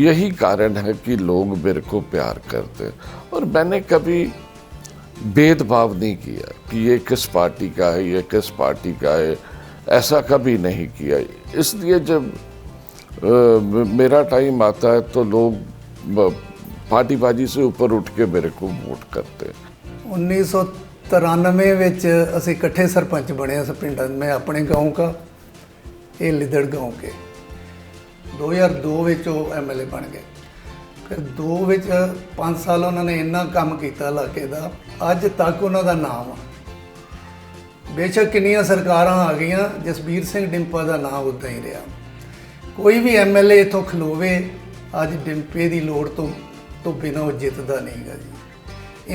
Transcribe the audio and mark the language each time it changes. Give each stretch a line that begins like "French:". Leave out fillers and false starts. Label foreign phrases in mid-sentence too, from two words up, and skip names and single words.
Hindi: यही कारण है कि लोग मेरे को प्यार करते हैं, और मैंने कभी भेदभाव नहीं किया कि ये किस पार्टी का है, ये किस पार्टी का है, ऐसा कभी नहीं किया। इसलिए जब मेरा टाइम आता है तो लोग पार्टीबाजी से ऊपर उठ के मेरे को वोट करते हैं। 1993
Punjabi: ਵਿੱਚ ਅਸੀਂ ਇਕੱਠੇ ਸਰਪੰਚ ਬਣੇ ਇਸ ਪਿੰਡ
Hindi: में अपने गाँव का, ये लिदड़ गाँव के।
Punjabi: 2002 ਵਿੱਚ ਉਹ MLA ਬਣ ਗਏ। ਫਿਰ 2 ਵਿੱਚ 5 ਸਾਲ ਉਹਨਾਂ ਨੇ ਇੰਨਾ ਕੰਮ ਕੀਤਾ ਇਲਾਕੇ ਦਾ, ਅੱਜ ਤੱਕ ਉਹਨਾਂ ਦਾ ਨਾਮ ਆ। ਬੇਸ਼ੱਕ ਕਿੰਨੀਆਂ ਸਰਕਾਰਾਂ ਆ ਗਈਆਂ, ਜਸਬੀਰ ਸਿੰਘ ਡਿੰਪਾ ਦਾ ਨਾਮ ਉੱਦਾਂ ਹੀ ਰਿਹਾ। ਕੋਈ ਵੀ MLA ਇੱਥੋਂ ਖਲੋਵੇ ਅੱਜ ਡਿੰਪੇ ਦੀ ਲੋੜ ਤੋਂ ਬਿਨਾਂ ਉਹ ਜਿੱਤਦਾ ਨਹੀਂਗਾ ਜੀ।